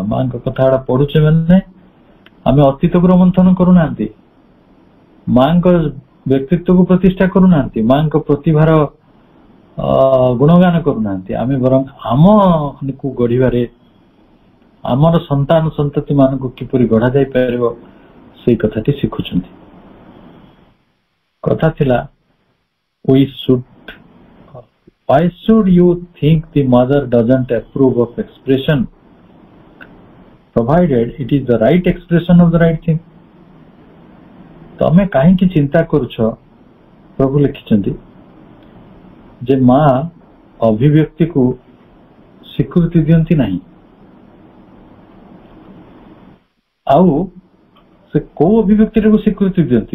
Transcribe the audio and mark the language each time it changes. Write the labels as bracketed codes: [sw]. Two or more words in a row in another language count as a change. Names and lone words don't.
[or] ମାଙ୍କ କଥା ଗୁଡା ପଢୁଛେ ମାନେ ଆମେ ଅତୀତକୁ ରୋମନ୍ଥନ କରୁନାହାନ୍ତି, ମାଙ୍କ ବ୍ୟକ୍ତିତ୍ୱକୁ ପ୍ରତିଷ୍ଠା କରୁନାହାନ୍ତି, ମାଙ୍କ ପ୍ରତିଭାର ଗୁଣଗାନ କରୁନାହାନ୍ତି। ଆମେ ବରଂ ଆମକୁ ଗଢିବାରେ, ଆମର ସନ୍ତାନ ସନ୍ତତି ମାନଙ୍କୁ କିପରି ଗଢା ଯାଇପାରିବ ସେଇ କଥାଟି ଶିଖୁଛନ୍ତି। କଥା ଥିଲା, [en] why should you think the mother doesn't approve of expression provided it is the right expression of the right thing? [or] ତମେ କାହିଁକି ଚିନ୍ତା କରୁଛ, ପ୍ରଭୁ ଲେଖିଛନ୍ତି, ଯେ ମା ଅଭିବ୍ୟକ୍ତିକୁ ସ୍ୱୀକୃତି ଦିଅନ୍ତି ନାହିଁ। ଆଉ ସେ କୋଉ ଅଭିବ୍ୟକ୍ତିକୁ ସ୍ୱୀକୃତି ଦିଅନ୍ତି?